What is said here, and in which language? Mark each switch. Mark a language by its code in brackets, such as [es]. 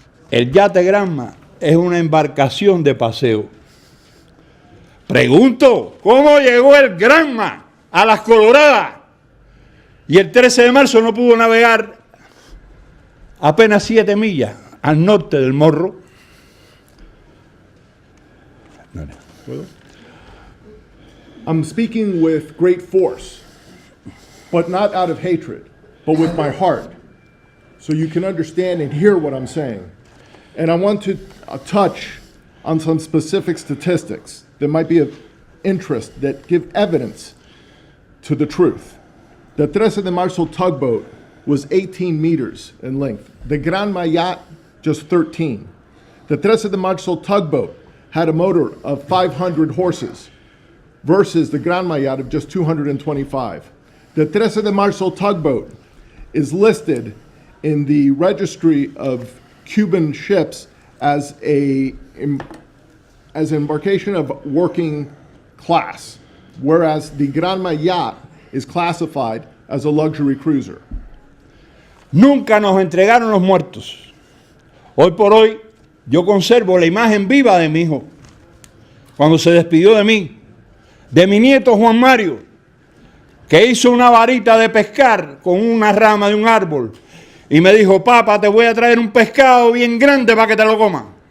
[es] El yate Granma es una embarcación de paseo. Pregunto, ¿cómo llegó el Granma a las Coloradas? Y el 13 de marzo no pudo navegar apenas 7 millas al norte del Morro. [en] I'm speaking with great force, but not out of hatred, but with my heart, so you can understand and hear what I'm saying. And I want to touch on some specific statistics that might be of interest that give evidence to the truth. The 13 de Marzo tugboat was 18 meters in length. The Granma yacht, just 13. The 13 de Marzo tugboat had a motor of 500 horses versus the Granma yacht of just 225. The 13 de Marzo tugboat is listed in the registry of Cuban ships as an embarkation of working class, whereas the Granma yacht is classified as a luxury cruiser. [es] Nunca nos entregaron los muertos. Hoy por hoy yo conservo la imagen viva de mi hijo cuando se despidió de mí, de mi nieto Juan Mario, que hizo una varita de pescar con una rama de un árbol y me dijo: papá, te voy a traer un pescado bien grande para que te lo comas.